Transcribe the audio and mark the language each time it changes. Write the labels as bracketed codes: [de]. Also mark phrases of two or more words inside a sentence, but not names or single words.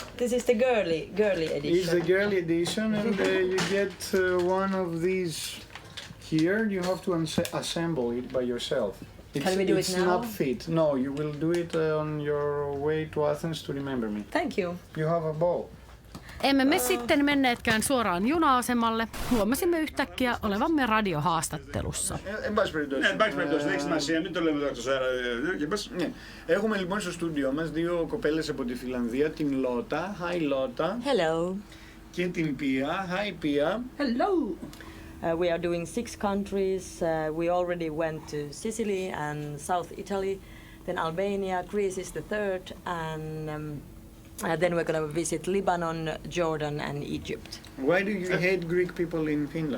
[en] This is the girly edition. It's the girly edition, and you get one of these here. You have to assemble it by yourself. Can we do it it's now? not fit. No, you will do it on your way to Athens to remember me. Thank you. You have a ball. [fi] Emme me sitten menneetkään suoraan juna-asemalle. Huomasimme yhtäkkiä olevamme radiohaastattelussa. [el] Έχουμε λοιπόν στο στούντιό μας δύο κοπέλες από τη Φιλανδία, την Λότα, hi Λότα, [en] Hello. [el] και την Πία, hi Πία. [en] Hello! We are doing 6 countries. We already went to Sicily and South Italy, then Albania, Greece is the third, and then we're going to visit Lebanon, Jordan, and Egypt. Why do you hate Greek people in Finland?